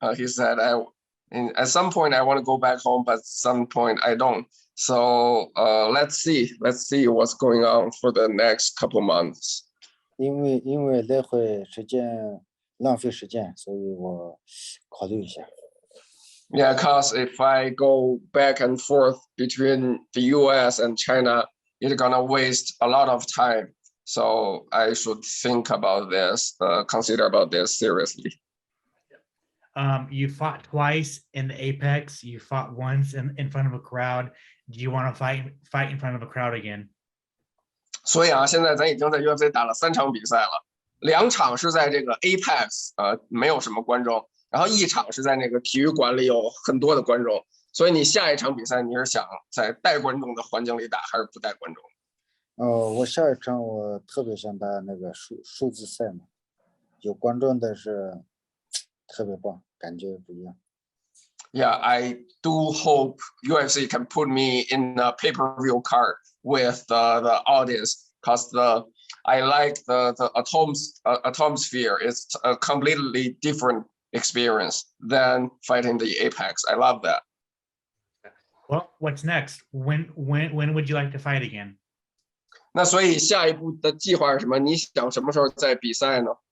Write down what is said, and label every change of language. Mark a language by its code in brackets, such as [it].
[en] He said, at some point I want to go back home, but at some point I don't. So let's see what's going on for the next couple months. [zh] 因为来回时间浪费时间，所以我考虑一下。 [en] Yeah, because if I go back and forth between the US and China, it's gonna waste a lot of time. So I should think about this, consider about this seriously. You fought twice in the Apex. You fought once in front of a crowd. Do you want to fight in front of a crowd again? [zh] 所以啊，现在咱已经在 UFC 打了3场比赛了，2场是在这个 Apex，没有什么观众，然后1场是在那个体育馆里有很多的观众。所以你下一场比赛你是想在带观众的环境里打，还是不带观众？我下一场我特别想打那个数字赛嘛，有观众的是特别棒，感觉不一样。 [en] Yeah, I do hope UFC can put me in a pay-per-view card with the audience, because I like the atmosphere. It's a completely different experience than fighting the Apex. I love that. Well, what's next? When would you like to fight again? [zh] 那所以下一步的计划是什么？你想什么时候再比赛呢？